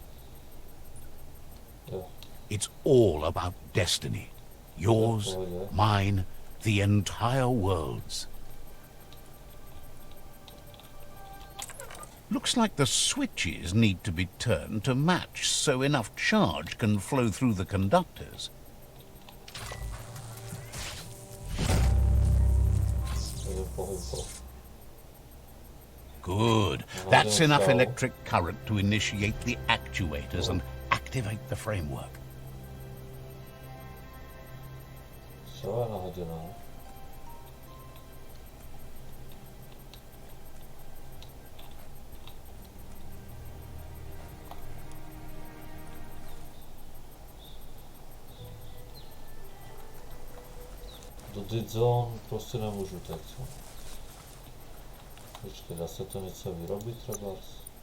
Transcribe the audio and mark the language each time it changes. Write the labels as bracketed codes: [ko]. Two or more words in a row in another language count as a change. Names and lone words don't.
[cs] Jo. [en] It's all about destiny. Yours, mine, the entire world's. Looks like the switches need to be turned to match so enough charge can flow through the conductors. [sk] pohybov. [en] Good. That's enough electric current to initiate the actuators and activate the framework. [sk] Čo je nahodená? [cs] Do [en] dead zone [cs] prostě nemůžu teď. Počkej, dá se to něco vyrobit trebárs?